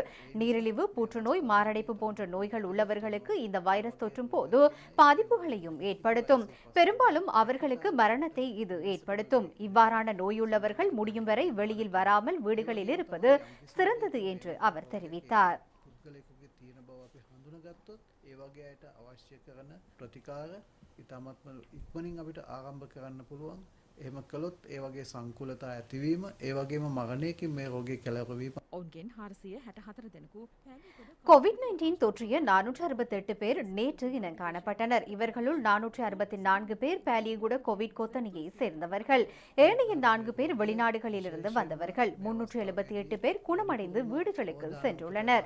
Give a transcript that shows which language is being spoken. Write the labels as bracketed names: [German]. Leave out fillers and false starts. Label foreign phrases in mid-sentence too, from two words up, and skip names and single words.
[Tamil] நீரிழிவு, புற்றுநோய், மாரடைப்பு போன்ற நோய்கள் உள்ளவர்களுக்கு இந்த வைரஸ் தொற்றும் போது பாதிப்புகளையும் ஏற்படுத்தும். பெரும்பாலும் அவர்களுக்கு மரணத்தை இது ஏற்படுத்தும். இவ்வாறான நோயுள்ளவர்கள் முடியும் வரை வெளியில் வராமல் வீடுகளில் இருப்பது சிறந்தது என்று அவர் தெரிவித்தார். [Sinhala] එහෙම කළොත් ඒ වගේ සංකූලතා ඇතිවීම ඒ වගේම මරණයකින් මේ රෝගී කැළවීම ඔවුන්ගෙන් 464 දෙනෙකු [Tamil] COVID-19 தொற்றிய 468 பேர் நேற்று இனம் காணப்பட்டனர். இவர்களுள் 464 பேர் பாலியகுட கோவிட் கொத்தணியை சேர்ந்தவர்கள். ஏனைய 4 பேர் வெளிநாடுகளிலிருந்து வந்தவர்கள். 378 பேர் குணமடைந்து வீடுகளுக்கு சென்றுள்ளனர்.